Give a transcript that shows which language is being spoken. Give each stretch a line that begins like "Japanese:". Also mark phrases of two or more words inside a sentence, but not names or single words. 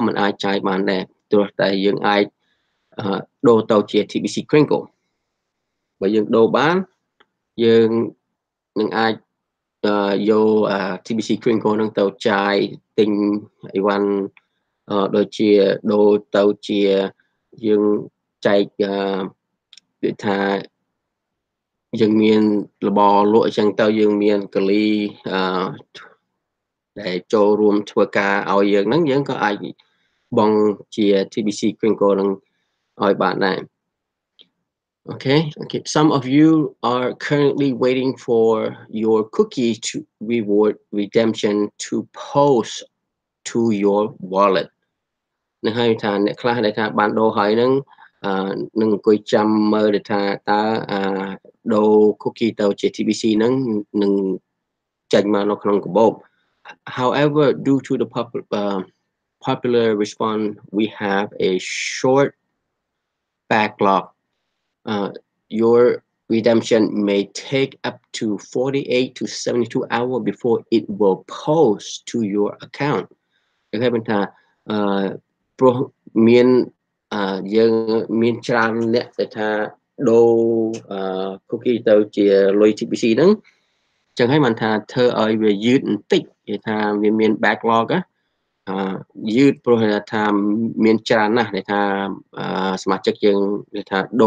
Khmer: មិនអាចចាយបានដែរព្រោះតែយើងអាចដូរទៅជា TBC Kringle បើយើងដូរបានយើងនឹងអាចយក TBC Kringle ហ្នឹងទៅចាយទិញអីវ៉ាន់ដូចជាដូរទៅជាយើងចែកដូចថាយើងមានរបរលក់អញ្ចឹងទៅយើងមានកលី ដែលចូលរួមធ្វើការឲ្យយើងហ្នឹងយើងក៏អាចបង់ជា TBC Kringle ហ្នឹងឲ្យបានដែរ Okay.
English: Some of you are currently waiting for your cookie to reward redemption to post to your wallet.
Khmer: នឹងហើយថាអ្នកខ្លះដែលថាបានដូរហើយហ្នឹងនឹងអង្គុយចាំមើលថាតើដូរ cookie ទៅជា TBC ហ្នឹងនឹងចេញមកនៅក្នុងកាបូប
English: However, due to the popular response, we have a short backlog. Your redemption may take up to 48 to 72 hours before it will post to your account.
Khmer: គេហៅថាព្រោះមានយើងមានច្រើនអ្នកដែលថាដូរcookie ទៅជាលុយ TBC ហ្នឹងចឹងហើយបានថាធ្វើឲ្យវាយឺតបន្តិចគេថាវា មាន backlog យឺតព្រោះថាមានច្រើនណាស់ដែលថាសមាជិកយើងដែលថាដូ